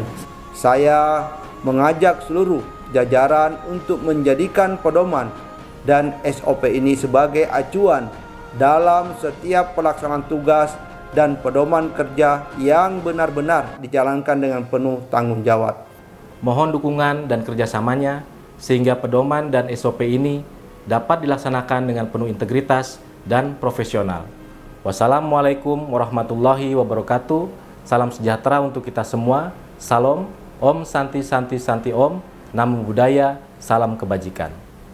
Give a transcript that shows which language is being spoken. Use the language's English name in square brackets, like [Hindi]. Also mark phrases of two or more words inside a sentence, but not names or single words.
[Indonesian] Saya mengajak seluruh jajaran untuk menjadikan pedoman dan SOP ini sebagai acuan dalam setiap pelaksanaan tugas dan pedoman kerja yang benar-benar dijalankan dengan penuh tanggung jawab. Mohon dukungan dan kerjasamanya sehingga pedoman dan SOP ini dapat dilaksanakan dengan penuh integritas dan profesional. [Arabic] والسلام عليكم ورحمة الله وبركاته. [Indonesian] Salam sejahtera untuk kita semua. [Sanskrit] Salam, ॐ शान्ति शान्ति शान्ति ॐ. [Pali] Namo Buddhaya, [Indonesian] salam kebajikan.